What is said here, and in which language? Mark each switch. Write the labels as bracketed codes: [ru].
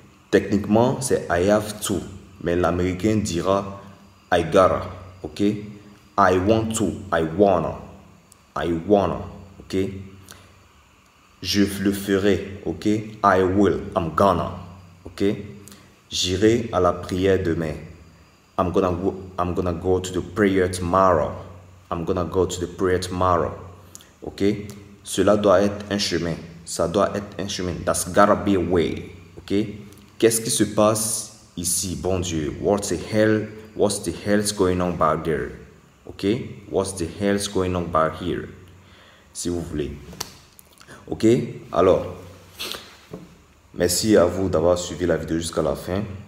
[fr] Techniquement, c'est [en] I have to. [fr] Mais l'américain dira [en] I gotta. Ok? I want to. I wanna. I wanna. Ok? [fr] Je le ferai. [en] Ok? I will. I'm gonna. Ok? [fr] J'irai à la prière demain. [en] I'm gonna go to the prayer tomorrow. I'm gonna go to the prayer tomorrow. Ok? [fr] Cela doit être un chemin. Ça doit être un chemin. [en] That's gotta be a way. [fr] Ok? Qu'est-ce qui se passe ici, bon Dieu? [en] What's the hell's going on back there? Ok? What's the hell's going on back here? [fr] Si vous voulez. Ok? Alors, merci à vous d'avoir suivi la vidéo jusqu'à la fin.